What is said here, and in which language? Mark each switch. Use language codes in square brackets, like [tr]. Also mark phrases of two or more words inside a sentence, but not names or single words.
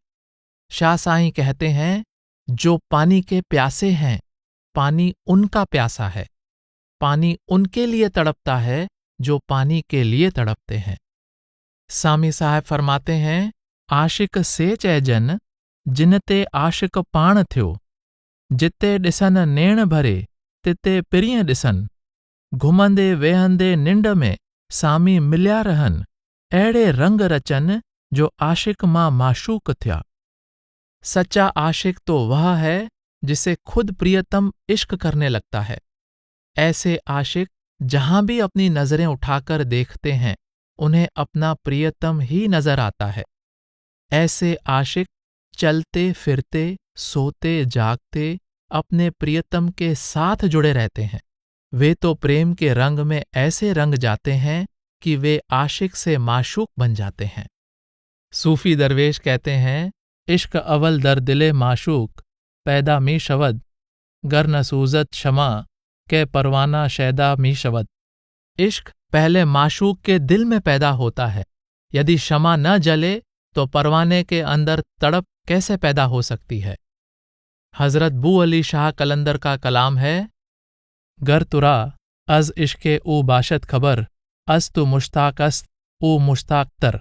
[hi] शाह साईं कहते हैं, जो पानी के प्यासे हैं, पानी उनका प्यासा है। पानी उनके लिए तड़पता है जो पानी के लिए तड़पते हैं। सामी साहब फरमाते हैं, [sd] आशिक से चइजन जिनते आशिक पाण थियो, जिते ॾिसन नेण भरे तिते पिरीअ ॾिसन, घुमंदे वेहंदे निंड में सामी मिलिया रहन, अहिड़े रंग रचन जो आशिक मां माशूक थिया। [hi] सच्चा आशिक तो वह है जिसे खुद प्रियतम इश्क करने लगता है। ऐसे आशिक जहां भी अपनी नजरें उठाकर देखते हैं उन्हें अपना प्रियतम ही नजर आता है। ऐसे आशिक चलते फिरते सोते जागते अपने प्रियतम के साथ जुड़े रहते हैं। वे तो प्रेम के रंग में ऐसे रंग जाते हैं कि वे आशिक से माशूक बन जाते हैं। सूफी दरवेश कहते हैं, [fa] عشق اول در دل معشوق پیدا می‌شود، گر نسوزد شمع کی پروانه شیدا می‌شود. [hi] इश्क पहले माशूक के दिल में पैदा होता है। यदि शमा न जले तो परवाने के अंदर तड़प कैसे पैदा हो सकती है। हजरत बू अली शाह कलंदर का कलाम है, [fa] گر ترا از عشق او باشد خبر، از تو مشتاق است او مشتاق‌تر.